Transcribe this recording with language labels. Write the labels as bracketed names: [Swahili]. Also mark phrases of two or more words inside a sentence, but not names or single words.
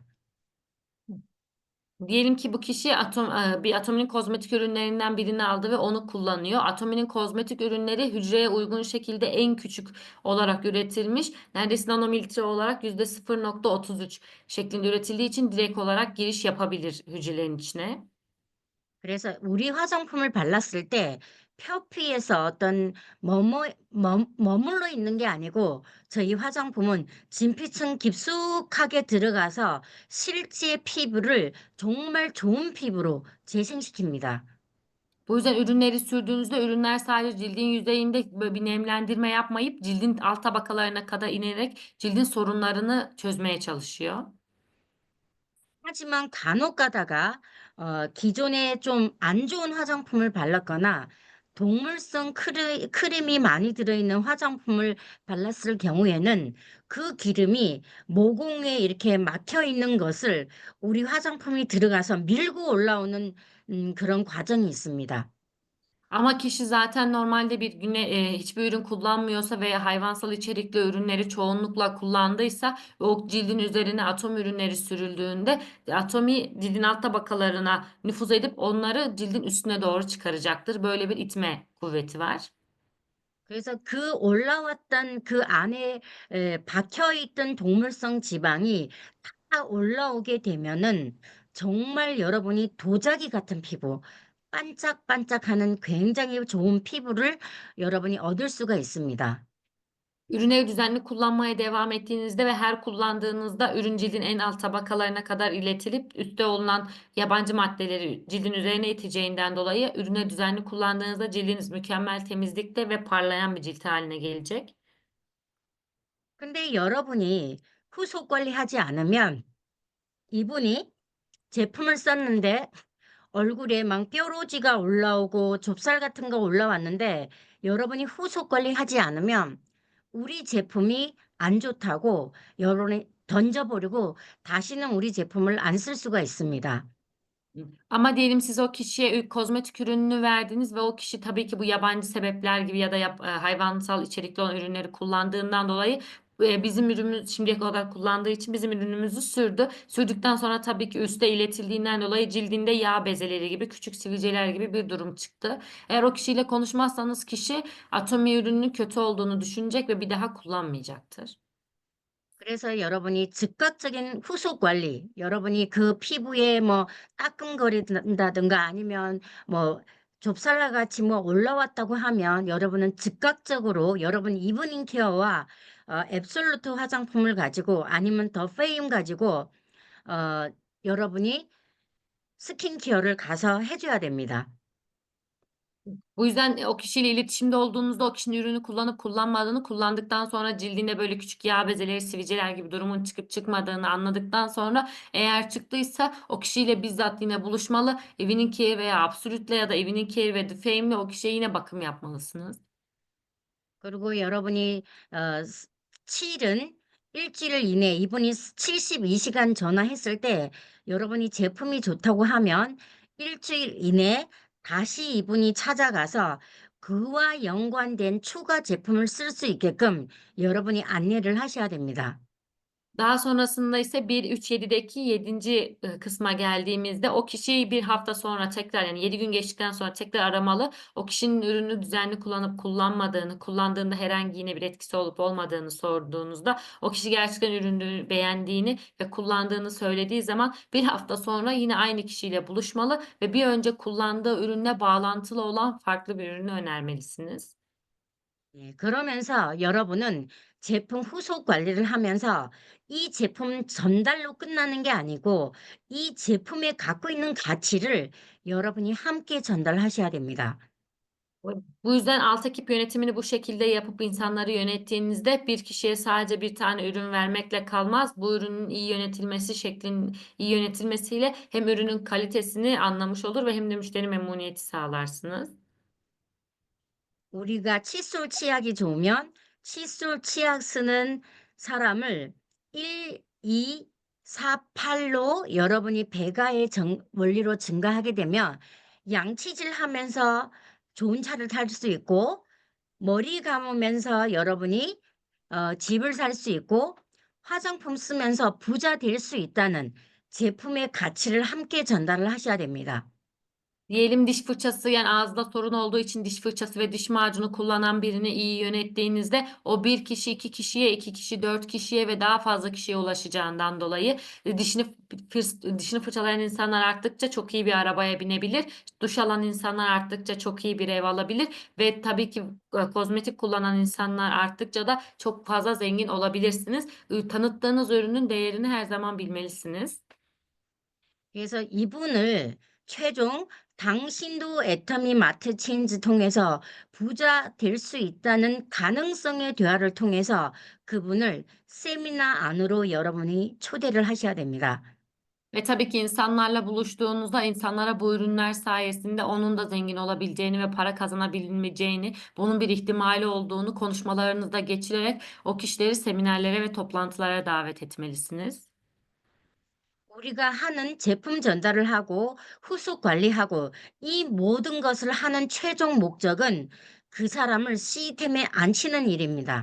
[Turkish] Diyelim ki bu kişi bir Atomi'nin kozmetik ürünlerinden birini aldı ve onu kullanıyor. Atomi'nin kozmetik ürünleri hücreye uygun şekilde en küçük olarak üretilmiş. Neredeyse nanomilitre olarak %0,33 şeklinde üretildiği için direkt olarak giriş yapabilir hücrelerin içine. [Korean] 그래서 우리 화장품을 발랐을 때 표피에서 어떤 머물러 있는 게 아니고 저희 화장품은 진피층 깊숙하게 들어가서 실제 피부를 정말 좋은 피부로 재생시킵니다. [Turkish] Bu yüzden ürünleri sürdüğünüzde ürünler sadece cildin yüzeyinde böyle bir nemlendirme yapmayıp cildin alt tabakalarına kadar inerek cildin sorunlarını çözmeye çalışıyor. [Korean] 하지만 간혹 가다가 기존에 좀 안 좋은 화장품을 발랐거나 동물성 크림이 많이 들어있는 화장품을 발랐을 경우에는 그 기름이 모공에 이렇게 막혀 있는 것을 우리 화장품이 들어가서 밀고 올라오는 그런 과정이 있습니다. [Turkish] Ama kişi zaten normalde bir güne hiçbir ürün kullanmıyorsa veya hayvansal içerikli ürünleri çoğunlukla kullandıysa ve o cildin üzerine atom ürünleri sürüldüğünde atomi cildin alt tabakalarına nüfuz edip onları cildin üstüne doğru çıkaracaktır. Böyle bir itme kuvveti var. [Korean] 그래서 그 올라왔던 그 안에 박혀 있던 동물성 지방이 다 올라오게 되면은 정말 여러분이 도자기 같은 피부, 반짝반짝하는 굉장히 좋은 피부를 여러분이 얻을 수가 있습니다. [Turkish] Ürünleri düzenli kullanmaya devam ettiğinizde ve her kullandığınızda ürün cildin en alt tabakalarına kadar iletilip üstte olunan yabancı maddeleri cildin üzerine iteceğinden dolayı ürünü düzenli kullandığınızda cildiniz mükemmel temizlikte ve parlayan bir cilt haline gelecek. [Korean] 근데 여러분이 후속 관리하지 않으면 이분이 제품을 썼는데 얼굴에 막 뾰루지가 올라오고 좁쌀 같은 거 올라왔는데 여러분이 후속 관리하지 않으면 우리 제품이 안 좋다고 여론이 던져버리고 다시는 우리 제품을 안 쓸 수가 있습니다. [Turkish] Ama diyelim siz o kişiye kozmetik ürününü verdiniz ve o kişi tabii ki bu yabancı sebepler gibi ya da hayvansal içerikli olan ürünleri kullandığından dolayı bizim ürünümüz şimdiye kadar kullandığı için bizim ürünümüzü sürdü. Sürdükten sonra tabii ki üste iletildiğinden dolayı cildinde yağ bezeleri gibi küçük sivilceler gibi bir durum çıktı. Eğer o kişiyle konuşmazsanız kişi Atomi ürününün kötü olduğunu düşünecek ve bir daha kullanmayacaktır. [Korean] 그래서 여러분이 즉각적인 후속 관리, 여러분이 그 피부에 뭐 따끔거린다든가 아니면 뭐 좁쌀라 같이 뭐 올라왔다고 하면 여러분은 즉각적으로 여러분 이브닝 케어와 앱솔루트 화장품을 가지고 아니면 더 페임 가지고 어, 여러분이 스킨케어를 가서 해줘야 됩니다. [Turkish] Bu yüzden o kişiyle iletişimde olduğunuzda o kişinin ürünü kullanıp kullanmadığını, kullandıktan sonra cildinde böyle küçük yağ bezeleri, sivilceler gibi durumun çıkıp çıkmadığını anladıktan sonra eğer çıktıysa o kişiyle bizzat yine buluşmalı. Evening Care veya Absolute'le ya da Evening Care ve The Fame'le o kişiye yine bakım yapmalısınız. [Korean] 그리고 여러분이 치일은 일주일 이내 이분이 72시간 전화했을 때 여러분이 제품이 좋다고 하면 일주일 이내 다시 이분이 찾아가서 그와 연관된 추가 제품을 쓸 수 있게끔 여러분이 안내를 하셔야 됩니다. [Turkish] Daha sonrasında ise 1-3-7'deki 7. Kısma geldiğimizde o kişiyi bir hafta sonra tekrar yani 7 gün geçtikten sonra tekrar aramalı. O kişinin ürünü düzenli kullanıp kullanmadığını, kullandığında herhangi yine bir etkisi olup olmadığını sorduğunuzda o kişi gerçekten ürünü beğendiğini ve kullandığını söylediği zaman bir hafta sonra yine aynı kişiyle buluşmalı ve bir önce kullandığı ürünle bağlantılı olan farklı bir ürünü önermelisiniz. [Korean] 예, 그러면서 여러분은 제품 후속 관리를 하면서 이 제품 전달로 끝나는 게 아니고 이 제품에 갖고 있는 가치를 여러분이 함께 전달하셔야 됩니다. [Turkish] Bu yüzden alt ekip yönetimini bu şekilde yapıp insanları yönettiğinizde bir kişiye sadece bir tane ürün vermekle kalmaz. Bu ürünün iyi yönetilmesiyle hem ürünün kalitesini anlamış olur ve hem de müşteri memnuniyeti sağlarsınız. [Korean] 우리가 칫솔 치약이 좋으면 칫솔 치약 쓰는 사람을 1, 2, 4, 8로 여러분이 배가의 원리로 증가하게 되면 양치질 하면서 좋은 차를 탈 수 있고 머리 감으면서 여러분이 집을 살 수 있고 화장품 쓰면서 부자 될 수 있다는 제품의 가치를 함께 전달을 하셔야 됩니다. [Turkish] Diyelim diş fırçası yani ağızda sorun olduğu için diş fırçası ve diş macunu kullanan birini iyi yönettiğinizde o bir kişi, iki kişiye, iki kişi, dört kişiye ve daha fazla kişiye ulaşacağından dolayı dişini fırçalayan insanlar arttıkça çok iyi bir arabaya binebilir. Duş alan insanlar arttıkça çok iyi bir ev alabilir ve tabii ki kozmetik kullanan insanlar arttıkça da çok fazla zengin olabilirsiniz. Tanıttığınız ürünün değerini her zaman bilmelisiniz. [Korean] 그래서 이분을 최종 당신도 애터미 마트 체인지 통해서 부자 될 수 있다는 가능성의 대화를 통해서 그분을 세미나 안으로 여러분이 초대를 하셔야 됩니다. [Turkish] Ve tabii ki insanlarla buluştuğunuzda insanlara bu ürünler sayesinde onun da zengin olabileceğini ve para kazanabileceğini, bunun bir ihtimali olduğunu konuşmalarınızda geçirerek o kişileri seminerlere ve toplantılara davet etmelisiniz. [Korean] 우리가 하는 제품 전달을 하고 후속 관리하고 이 모든 것을 하는 최종 목적은 그 사람을 시스템에 앉히는 일입니다.